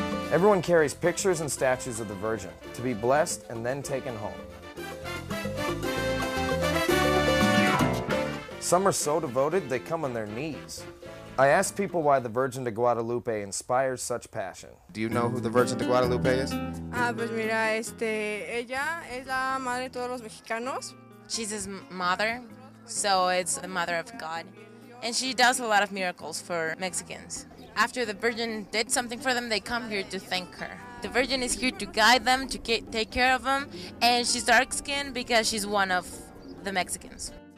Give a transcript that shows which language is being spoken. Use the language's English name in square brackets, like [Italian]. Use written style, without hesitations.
[English] Everyone carries pictures and statues of the Virgin to be blessed and then taken home. Some are so devoted they come on their knees. I asked people why the Virgin de Guadalupe inspires such passion. Do you know who the Virgin de Guadalupe is? [Spanish] Pues mira, ella es la madre de todos los mexicanos. [English] She's his mother, so it's the mother of God. And she does a lot of miracles for Mexicans. After the Virgin did something for them, they come here to thank her. The Virgin is here to guide them, to take care of them, and she's dark-skinned because she's one of the Mexicans.